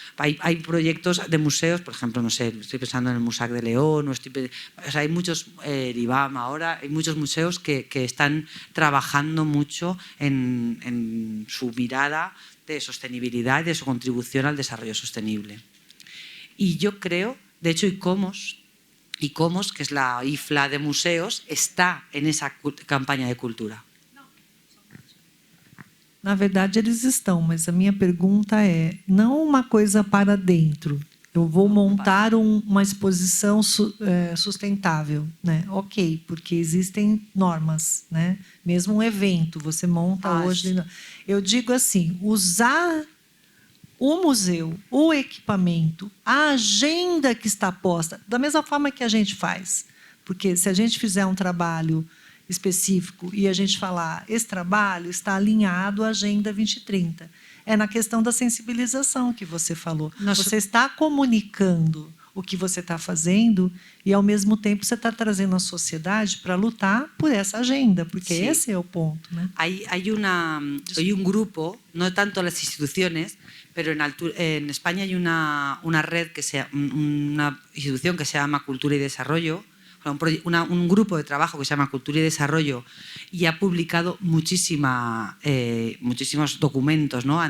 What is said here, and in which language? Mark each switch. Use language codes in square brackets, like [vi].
[es] Hay proyectos de museos, por ejemplo, no sé, estoy pensando en el Musac de León, hay muchos, el IBAM ahora, hay muchos museos que están trabajando mucho en su mirada de sostenibilidad y de su contribución al desarrollo sostenible. Y yo creo, de hecho, ICOMOS, que es la IFLA de museos, está en esa campanha de cultura. [pt] Na verdade, eles estão, mas a minha pergunta é, não uma coisa para dentro. Eu vou montar uma exposição sustentável, né? Ok, porque existem normas, né? Mesmo um evento, você monta hoje. Eu digo assim, usar o museu, o equipamento, a agenda que está posta, da mesma forma que a gente faz. Porque se a gente fizer um trabalho específico e a gente falar, esse trabalho está alinhado à Agenda 2030. É na questão da sensibilização que você falou. Você está comunicando o que você está fazendo e, ao mesmo tempo, você está trazendo a sociedade para lutar por essa agenda, porque esse é o ponto, né? [es] Hay un grupo, no tanto las instituciones, pero en España hay una red, una institución que se llama Cultura y Desarrollo, un grupo de trabajo que se llama Cultura y Desarrollo, y ha publicado muchísimos documentos, ¿no?